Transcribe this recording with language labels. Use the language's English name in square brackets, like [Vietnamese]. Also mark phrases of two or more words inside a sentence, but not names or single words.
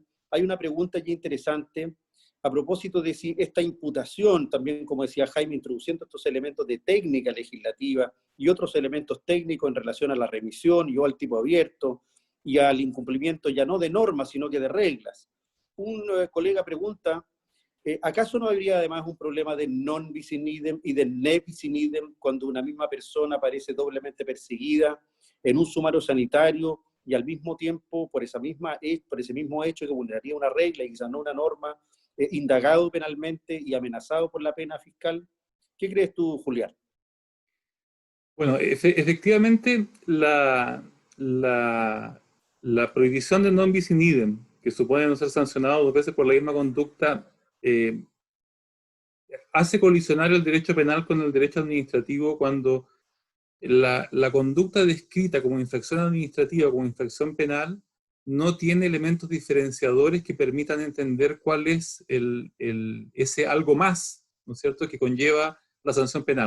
[Spanish] Hay una pregunta allí interesante a propósito de si esta imputación, también como decía Jaime, introduciendo estos elementos de técnica legislativa y otros elementos técnicos en relación a la remisión y o al tipo abierto y al incumplimiento ya no de normas, sino que de reglas. Un colega pregunta, ¿acaso no habría además un problema de [Latin] non bis in idem [Spanish] y de [Latin] ne bis in idem [Spanish] cuando una misma persona aparece doblemente perseguida en un sumario sanitario y al mismo tiempo por ese mismo hecho que vulneraría una regla y quizás no una norma, indagado penalmente y amenazado por la pena fiscal? ¿Qué crees tú, Julián? Bueno, efectivamente la prohibición de [Latin] non bis in idem, [Spanish] que supone no ser sancionado 2 veces por la misma conducta, hace colisionar el derecho penal con el derecho administrativo cuando la conducta descrita como infracción administrativa o como infracción penal no tiene elementos diferenciadores que permitan entender cuál es ese algo más, ¿no es cierto?, que conlleva la sanción penal.